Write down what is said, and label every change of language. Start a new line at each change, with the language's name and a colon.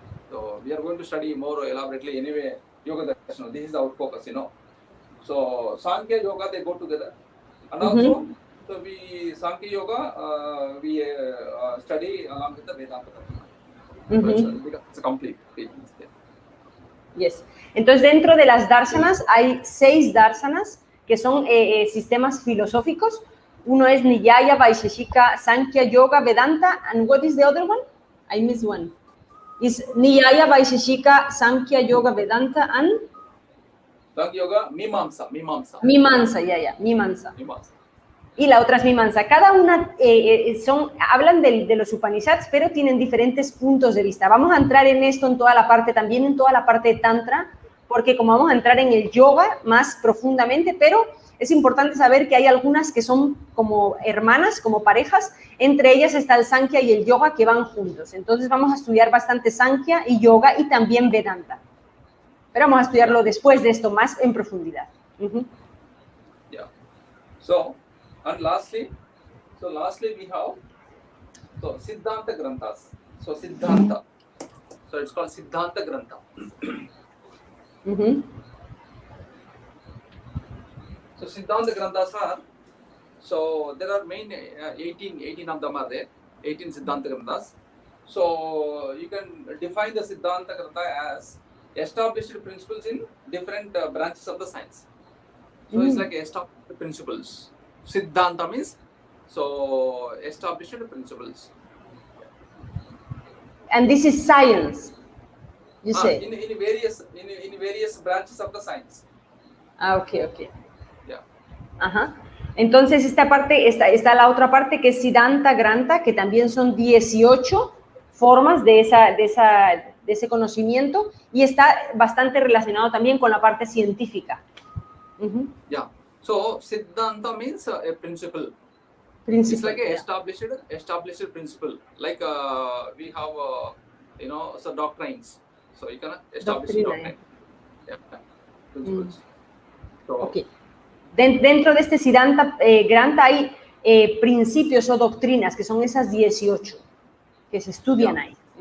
English: So we are going to study more elaborately anyway. Yoga darshana. This is our focus, you know. So Sankhya Yoga they go together, and also so we Sankhya Yoga we study along with the Vedanta darshana. So it's a complete. Yeah. Yes.
Spanish: Entonces, dentro de las dársanas hay 6 dársanas que son sistemas filosóficos. Uno es Niyaya, Vaisheshika, Sankhya, Yoga, Vedanta.
English: And what is the other one? I missed one. Is Niyaya, Vaisheshika, Sankhya, Yoga, Vedanta, and Sankhya Yoga, Mimamsa. Mimamsa, Mimamsa. Mimamsa.
Spanish: Y la otra es Mimamsa. Cada una hablan de los Upanishads, pero tienen diferentes puntos de vista. Vamos a entrar en esto en toda la parte, también en toda la parte de Tantra, porque como vamos a entrar en el yoga más profundamente, pero es importante saber que hay algunas que son como hermanas, como parejas. Entre ellas está el Sankhya y el yoga que van juntos. Entonces vamos a estudiar bastante Sankhya y yoga y también Vedanta. Pero vamos a estudiarlo después de esto más en profundidad. Yeah.
English: So, and lastly we have Siddhanta Granthas. So Siddhanta. So it's called Siddhanta Grantha. So Siddhanta Granthas are, so there are main 18 of them are there, 18 Siddhanta Granthas. So you can define the Siddhanta Grantha as established principles in different branches of the science. So it's like established principles. Siddhanta means so established principles. And this is science, you say? In various branches of the science. Okay. Yeah. Ajá.
Spanish: Entonces esta parte, está la otra parte que es Siddhanta Grantha, que también son 18 formas de ese conocimiento y está bastante relacionado también con la parte científica. Yeah.
English: So Siddhanta means a principle. Principle. It's like a established principle. Like we have so doctrines. So you can establish doctrine. Yeah. Principles. So,
Spanish: okay. Dentro de este Siddhanta Grantha hay principios o doctrinas que son esas 18 que se estudian ahí.